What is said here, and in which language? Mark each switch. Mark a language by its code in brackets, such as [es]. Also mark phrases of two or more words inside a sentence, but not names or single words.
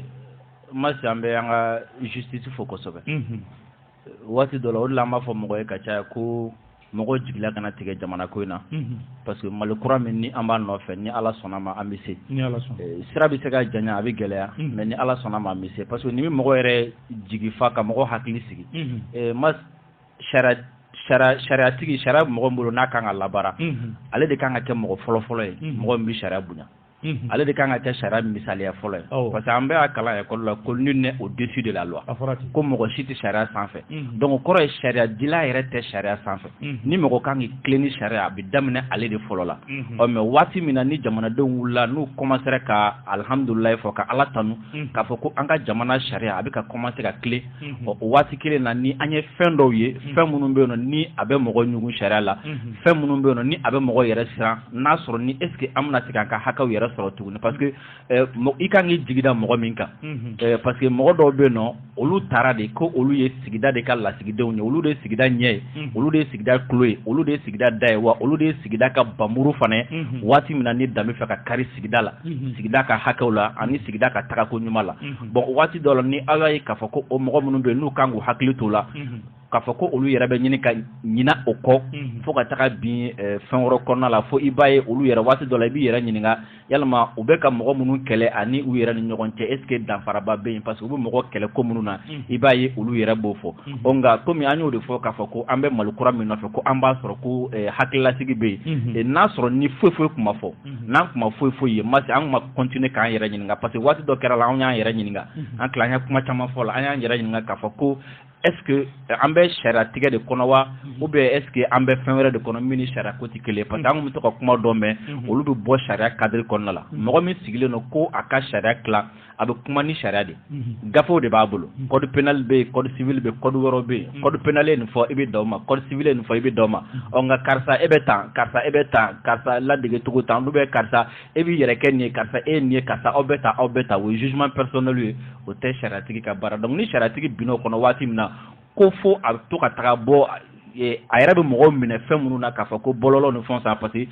[bm] masi an bɛ an ka justice fo kosɛbɛ waati dɔ la o de la an b'a fɔ mɔgɔ ye ka caya ko mɔgɔ jigila kana tigɛ jamana ko in na [fr] parce que [bm] Mali kura min ni an b'a nɔfɛ ni Ala sɔnna ma an bɛ se sira bɛ se ka janya a bɛ gɛlɛya mais ni Ala sɔnna ma an bɛ se [fr] parce que [bm] ni bɛ mɔgɔ yɛrɛ jigi fa ka mɔgɔ hakili sigi sariatigi sariya mɔgɔ bolo n'a kan ka labara ale de kan ka kɛ mɔgɔ fɔlɔ ye mɔgɔ min bɛ sariya bonya ale de kan ka kɛ sariya misaliya fɔlɔ ye [fr] parce que [bm] an bɛ a kalan école la ko [fr] nul n'est au-dessus de la loi [bm] ko mɔgɔ si tɛ sariya sanfɛ donc kɔrɔ ye sariya dila yɛrɛ tɛ sariya sanfɛ ni mɔgɔ kan k'i tilen ni sariya a bɛ daminɛ ale de fɔlɔ la mais waati min na ni jamanadenw wulila n'u commencera ka alhamdulilayi fɔ ka Ala tanu k'a fɔ ko an ka jamana sariya a bɛ ka commencer ka tilen o waati kelen na ni an ye fɛn dɔw ye fɛn minnu bɛ yen nɔ ni a bɛ mɔgɔ ɲugun sariya la fɛn minnu bɛ yen nɔ ni a bɛ mɔgɔ yɛrɛ siran n'a sɔrɔ ni [fr] est ce que [bm] an bɛna se k'an ka hakɛw yɛrɛ sɔrɔ tuguni [fr] parce que [bm] i kan k'i jigida mɔgɔ min kan [fr] parce que [bm] mɔgɔ dɔw bɛ yen nɔ olu taara de ko olu ye sigida de ka lasigidenw ye olu de ye sigida ɲɛ ye olu de ye sigida tulo ye olu de ye sigida da ye wa olu de ye sigida ka banburu fana ye waati min na ni danbe fɛ ka kari sigida la sigida ka hakɛw la ani sigida ka tagako ɲuman la bon waati dɔ la ni Ala ye k'a fɔ ko o mɔgɔ minnu bɛ yen n'u kan k'u hakili to la k'a fɔ ko olu yɛrɛ bɛ ɲini ka ɲina o kɔ fo ka taga bin fɛn wɛrɛ kɔnɔna la fo i b'a ye olu yɛrɛ waati dɔ la i b'i yɛrɛ ɲininka yalima u bɛ ka mɔgɔ minnu kɛlɛ ani u yɛrɛ ni ɲɔgɔn cɛ [fr] est ce que [bm] danfaraba bɛ yen [fr] parce que [bm] u bɛ mɔgɔ kɛlɛ ko minnu na i b'a ye olu yɛrɛ b'o fɔ nka komi an y'o de fɔ k'a fɔ ko an bɛ Mali kura min nɔfɛ ko an b'a sɔrɔ ko hakililasigi bɛ yen n'a sɔrɔ ni foyi foyi kun ma fɔ n'an kun ma foyi foyi ye masi an kun ma continuer k'an yɛrɛ ɲininka [fr] parce que [bm] waati dɔ kɛra la an y'an yɛrɛ ɲininka an tila an ye kuma caman fɔ la an y'an yɛrɛ ɲininka k'a fɔ ko [fr] est ce que [bm] an bɛ sariya tigɛ de kɔnɔ wa [fr] ou bien est ce que [bm] an bɛ fɛn wɛrɛ de kɔnɔ min ni sariya ko tɛ kelen [fr] parce que [bm] an kun bɛ to ka kuma dɔ mɛn olu bɛ bɔ sariya cadre kɔnɔna la mɔgɔ min sigilen don ko a ka sariya tila abe kuma ni sharia de gafo de babulu [fr] code pénal [bm] be [fr] code civil [bm] be code woro be [fr] code pénal [bm] en fo ibe dawma [fr] code civil [bm] en fo ibe dawma on nga karsa ebe tan karsa la de tugo tan lu be karsa ebi yere ken ni karsa e ni karsa obeta wo [fr] jugement personnel [bm] o te sharia tigi ka bara donc ni sharia tigi bino kono wati mina ko fo a to ka taga bo a yɛrɛ bɛ mɔgɔw minɛ fɛn minnu na k'a fɔ ko bɔlɔlɔ ni fɛn san parce